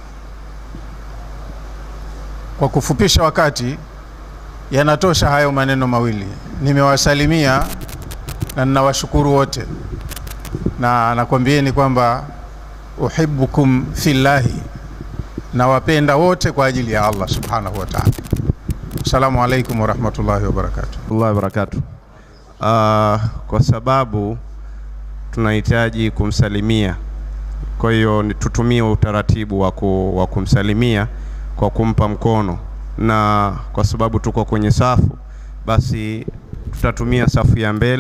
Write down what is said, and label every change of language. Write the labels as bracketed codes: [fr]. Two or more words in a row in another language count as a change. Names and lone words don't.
[sw] Kwa kufupisha wakati, yanatosha hayo maneno mawili. Nimewasalimia na ninawashukuru wote, na nakwambieni kwamba [ar] أحبكم في الله, [sw] na wapenda wote kwa ajili ya [ar] الله سبحانه وتعالى. السلام عليكم ورحمة الله وبركاته. الله وبركاته. [sw] Kwa sababu tunahitaji kumsalimia, kwa hiyo tutumie utaratibu wa kumsalimia kwa kumpa mkono, na kwa sababu tuko kwenye safu, basi tutatumia safu ya mbele.